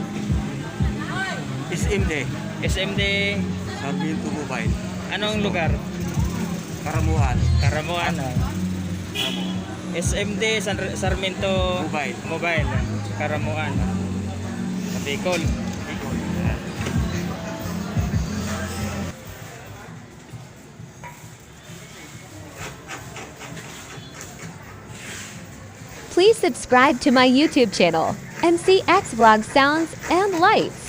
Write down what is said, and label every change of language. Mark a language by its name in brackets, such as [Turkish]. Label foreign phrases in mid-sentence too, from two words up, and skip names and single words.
[Bikol] SMD. SMD. Sarmiento Mobile. Anong lugar? Karamuhan. Karamuan. SMD Sarmiento Mobile. Mobile. Karamuan. Sa Bicol. [English] Please subscribe to my YouTube channel, MCX Vlog Sounds and Lights.